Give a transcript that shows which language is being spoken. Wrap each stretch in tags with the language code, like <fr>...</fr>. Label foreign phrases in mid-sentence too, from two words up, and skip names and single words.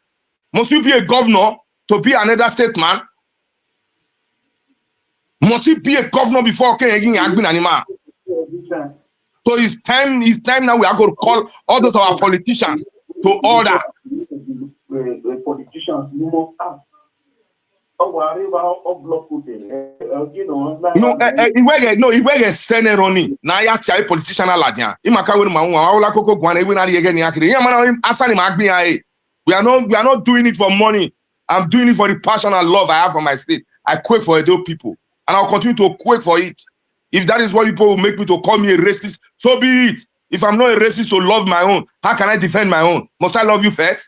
<en>Must you be a governor to be another statesman? Must he be a governor before Anima? So it's time now we are going to call all those our politicians to order. Politicians, you must ask.</en> <bin>Iwege sene roni na ya chai politician aladia imaka we ma nwa awla koko gwan ewe na yege ni akire yan mana asani ma gbin aye.</bin> <en>We are not doing it for money. I'm doing it for the passion and love I have for my state. I quake for Edo people and I'll continue to quake for it. If that is what people will make me to call me a racist, so be it. If I'm not a racist to love my own, how can I defend my own? Must I love you first?</en>